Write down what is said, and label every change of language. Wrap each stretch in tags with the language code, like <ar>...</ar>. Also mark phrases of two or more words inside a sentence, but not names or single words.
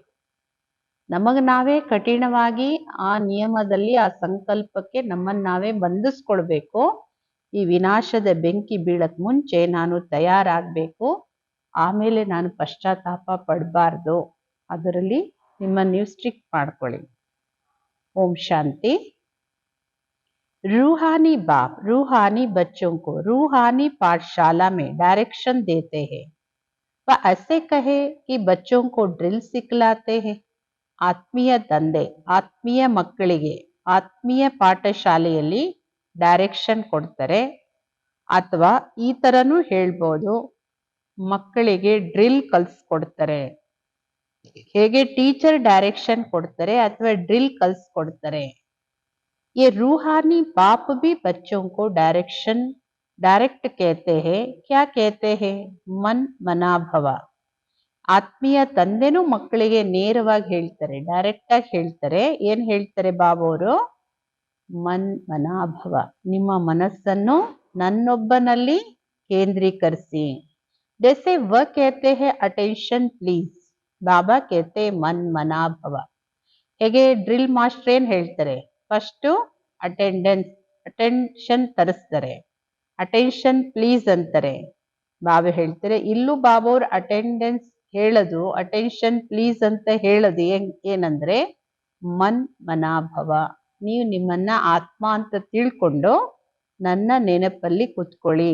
<kn>ನಮಗ್ ನಾವೇ ಕಠಿಣವಾಗಿ ಆ ನಿಯಮದಲ್ಲಿ ಆ ಸಂಕಲ್ಪಕ್ಕೆ ನಮ್ಮನ್ನ ನಾವೇ ಬಂಧಿಸ್ಕೊಳ್ಬೇಕು. ಈ ವಿನಾಶದ ಬೆಂಕಿ ಬೀಳಕ್ ಮುಂಚೆ ನಾನು ತಯಾರಾಗಬೇಕು, ಆಮೇಲೆ ನಾನು ಪಶ್ಚಾತ್ತಾಪ ಪಡಬಾರ್ದು. ಅದರಲ್ಲಿ ನಿಮ್ಮನ್ನ ನೀವು ಸ್ಟ್ರಿಕ್ಟ್ ಮಾಡ್ಕೊಳ್ಳಿ. ಓಂ ಶಾಂತಿ.</kn> <hi>रूहानी बाप रूहानी बच्चों को रूहानी पाठशाला में डायरेक्शन देते हैं. वह ऐसे कहे कि बच्चों को ड्रिल सिखलाते हैं.</hi> <kn>ಆತ್ಮೀಯ ತಂದೆ ಆತ್ಮೀಯ ಮಕ್ಕಳಿಗೆ ಆತ್ಮೀಯ ಪಾಠಶಾಲೆಯಲ್ಲಿ ಡೈರೆಕ್ಷನ್ ಕೊಡ್ತಾರೆ. ಅಥವಾ ಈ ತರನೂ ಹೇಳ್ಬೋದು, ಮಕ್ಕಳಿಗೆ ಡ್ರಿಲ್ ಕಲಿಸ್ಕೊಡ್ತಾರೆ. ಹೇಗೆ ಟೀಚರ್ ಡೈರೆಕ್ಷನ್ ಕೊಡ್ತಾರೆ ಅಥವಾ ಡ್ರಿಲ್ ಕಲಿಸ್ಕೊಡ್ತಾರೆ.</kn> <hi>ये रूहानी बाप भी बच्चों को डायरेक्ट कहते हैं. क्या कहते हैं? मन मना भव.</hi> <kn>ಆತ್ಮೀಯ ತಂದೆನೂ ಮಕ್ಕಳಿಗೆ ನೇರವಾಗಿ ಹೇಳ್ತಾರೆ, ಡೈರೆಕ್ಟ್ ಆಗಿ ಹೇಳ್ತಾರೆ. ಏನ್ ಹೇಳ್ತಾರೆ ಬಾಬೋರು?</kn> <sa>मन्मनाभव,</sa> <kn>ನಿಮ್ಮ ಮನಸ್ಸನ್ನು ನನ್ನೊಬ್ಬನಲ್ಲಿ ಕೇಂದ್ರೀಕರಿಸಿ.</kn> <hi>जैसे वह कहते हैं</hi> <en>attention please,</en> <hi>ಬಾಬಾ कहते</hi> <sa>मन्मनाभव.</sa> <kn>ಹೇಗೆ</kn> <en>drill master</en> <kn>ಏನ್ ಹೇಳ್ತಾರೆ,</kn> <en>first attention</en> <kn>ತರಿಸ್ತಾರೆ,</kn> <en>attention please</en> <kn>ಅಂತಾರೆ. ಬಾಬಾ ಹೇಳ್ತಾರೆ ಇಲ್ಲೂ ಬಾಬಾ ಅವ್ರ ಅಟೆಂಡೆನ್ಸ್ ಹೇಳೋದು,</kn> <en>attention please</en> <kn>ಅಂತ ಹೇಳೋದು ಏನಂದ್ರೆ</kn> <sa>मन्मनाभव,</sa> <kn>ನೀವು ನಿಮ್ಮನ್ನ ಆತ್ಮ ಅಂತ ತಿಳ್ಕೊಂಡು ನನ್ನ ನೆನಪಲ್ಲಿ ಕುತ್ಕೊಳ್ಳಿ.</kn>